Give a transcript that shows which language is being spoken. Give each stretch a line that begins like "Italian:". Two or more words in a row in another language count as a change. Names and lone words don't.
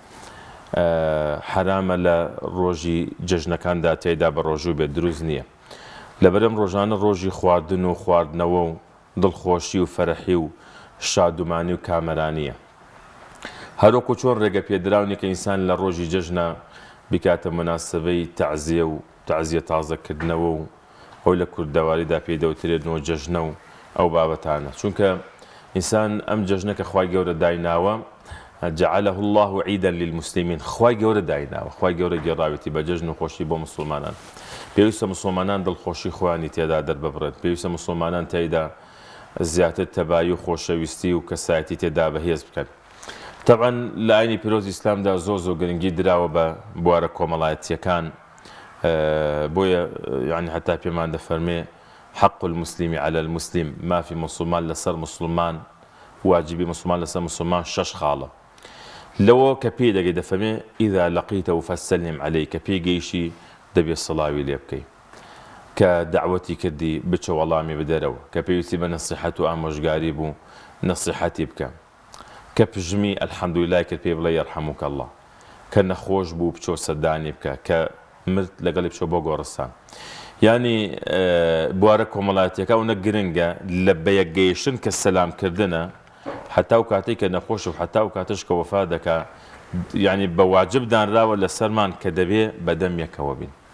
Central Kurdish: حرامە لە ڕۆژی جەژنەکاندا تێیدا بە ڕۆژوو بێت دروست نییە لەبەرەم ڕۆژانە ڕۆژی خواردن و خواردنەوە و دڵخۆشی و فەرەحی و شادومانی و کامەرانیە هەروەکو چۆن ڕێگە پێدراونی کە ئینسان لە ڕۆژی جەژنە بکاتە موناسبەی تەعزیە و تەعزیە تازەکردنەوە و ئەو لە کوردەواریدا پێدەوترێنەوە جەژنە و ئەو بابەتانە چونکە ئینسان ئەم جەژنە کە خوای گەورە دایناوە
Arabic: جعله الله عيدا للمسلمين
Central Kurdish: خوای گەورە دایناوە خوای گەورە گێڕاوێتی بە جەژن و خۆشی بۆ مسلمانان پێویستە مسلمانان دڵخۆشی خۆیانی تێدا دەرببڕێت پێویستە مسلمانان تێیدا زیاتر تەبایی و خۆشەویستی و کەسایەتی تێدا بەهێز بکەن طبعا لە ئاینی پیرۆزی ئیسلامدا زۆر گرنگی دراوە بە بوارە کۆمەڵایەتیەکان بۆیە یعنی هەتا پێمان دەفەرمێ
Arabic: حق المسلم على المسلم
Central Kurdish: مافی مسلمان لەسەر مسلمان واجبی مسلمان لەسەر مسلمان 6 خاڵە لەوە کە پێی دەگەی دەفەرمێ
Arabic: ئیذا لەقیتەهو فەسەلم عەلەیه
Central Kurdish: کە پێی گەیشتی دەبێت سڵاوی لێ بکەیت کە دعوەتی کردی بچە وەڵامی بدەرەوە کە پێویستی بە نەسیحەت و ئامۆژگاری بوو نەسیحەتی بکە کە پژمی ئەلحەمدولیلای کرد پێ بڵێ
Arabic: یەرحەموکە الله
Central Kurdish: کە نەخۆش بوو بچۆ سەردانی بکە کە مرد لەگەڵی بچۆ بۆ گۆڕستان یعنی بوارە کۆمەڵایەتیەکە و نە گرنگە لە بەیەکگەیشتن کە سەلامکردنە حتا و کاتێک کە نەخۆش و حتا و کاتش کە وەفا دەکا یعنی بە واجب دانراوە لە سەرمان کە دەبێ بەدەم یەکەوە بین